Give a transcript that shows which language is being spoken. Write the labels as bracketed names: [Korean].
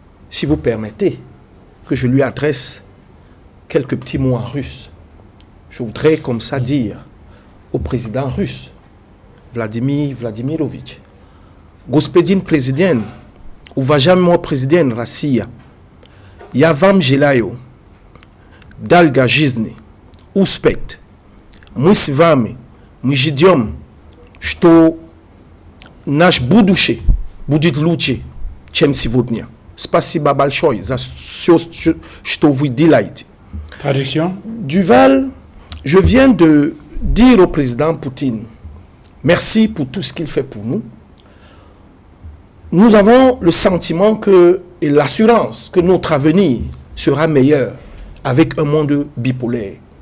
[French] Si vous permettez que je lui adresse quelques petits mots en russe, je voudrais comme ça dire au président russe, Vladimir Vladimirovitch, [Russian] Господин президент, уважаемый президент России, я вам желаю долгой жизни, успех. Мы с вами, мы ждем, что наш будущее будет лучше, чем сегодня. Спасибо большое за все, что вы делаете. [French] Traduction. Duval, je viens de dire au président Poutine, merci pour tout ce qu'il fait pour nous. Nous avons le sentiment et l'assurance que notre avenir sera meilleur avec un monde bipolaire.